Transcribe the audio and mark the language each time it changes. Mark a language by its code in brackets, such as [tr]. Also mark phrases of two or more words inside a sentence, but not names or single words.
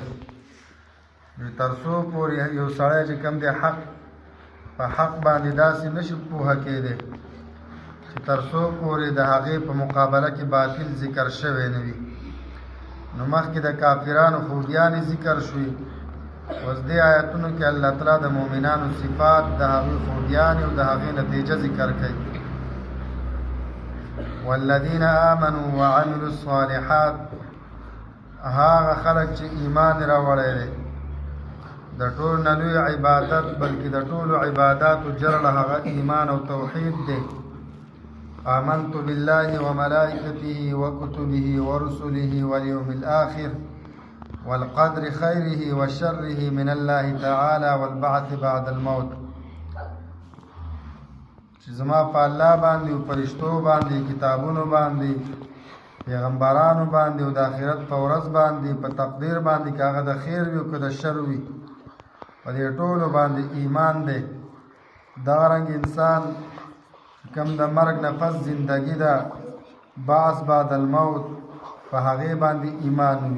[ps] تر څو پورې یو سړی چې کوم دی حق په حق باندې داسې نشي پوهه کېدی چې تر څو پورې د هغې په مقابله کې باطل ذکر شوی نه وي. نو مخکې د کافرانو خوبیانې ذکر شوي، اوس دې آیتونو کې الله تعالی د مؤمنانو صفات، د هغې خوبیانې او د هغې نتیجه ذکر کوي. [ar] والذین آمنوا وعملوا الصالحات، [ps] هغه خلک چې ایمان راوړی دی، د ټولو نه لوی عبادت بلکې د ټولو عباداتو جرړه هغه ایمان او توحید دی. [ar] آمنت بالله وملائکته وکتبه ورسله واليوم الآخر والقدر خیره وشره من الله تعالی والبعث بعد الموت. [ps] چې زما په الله باندې او فرشتو باندې، کتابونو باندې، پیغمبرانو باندې او د آخرت په ورځ باندې، په تقدیر باندې که هغه د خیر وي او که د شر وي، په دې ټولو باندې ایمان دی. دغه رنګ انسان کم د مرګ نه پس زندگی ده، [ar] بعث بعد الموت، [ps] په هغې باندې ایمان وي.